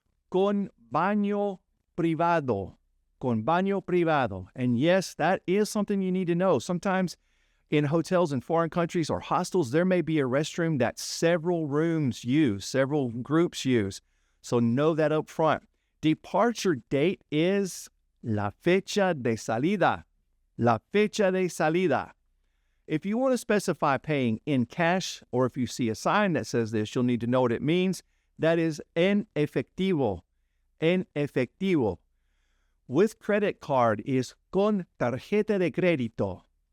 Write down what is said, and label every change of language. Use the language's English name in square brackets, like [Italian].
[Spanish] Con baño privado. Con baño privado. [English] And yes, that is something you need to know. Sometimes in hotels in foreign countries or hostels, there may be a restroom that several rooms use, several groups use. So know that up front. Departure date is [Spanish] la fecha de salida. La fecha de salida. [English] If you want to specify paying in cash, or if you see a sign that says this, you'll need to know what it means. That is [Spanish] en efectivo. En efectivo. [English] With credit card is [Spanish] con tarjeta de crédito.